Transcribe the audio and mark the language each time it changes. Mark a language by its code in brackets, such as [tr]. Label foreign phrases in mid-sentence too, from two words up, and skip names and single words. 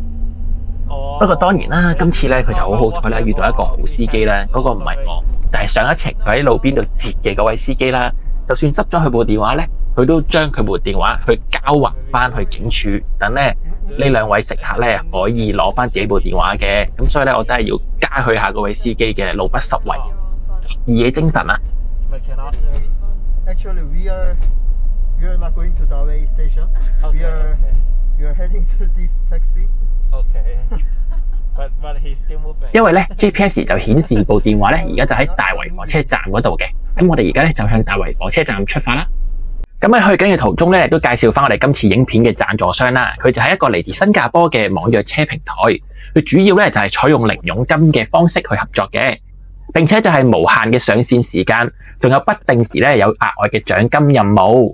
[yue] 不過當然啦，今次咧佢就好好彩啦，遇到一個好司機啦，嗰個唔係我，但係上一程佢喺路邊度截嘅嗰位司機啦。就算執咗佢部電話咧，佢都將佢部電話去交還翻去警署，等咧呢2位乘客咧可以攞翻自己部電話嘅。咁所以咧，我真係要嘉許下嗰位司機嘅路不拾遺，義野精神啊！ [en] Actually, we are not going to Dawei station. We are heading to this taxi. Okay. But he's still moving. [yue] 因為咧 GPS 就顯示部電話咧而家就喺大圍火車站嗰度嘅。咁我哋而家咧就向大圍火車站出發啦。咁喺去緊嘅途中咧，都介紹翻我哋今次影片嘅贊助商啦。佢就係一個嚟自新加坡嘅網約車平台，佢主要咧就係採用零佣金嘅方式去合作嘅，並且就係無限嘅上線時間，仲有不定時咧有額外嘅獎金任務。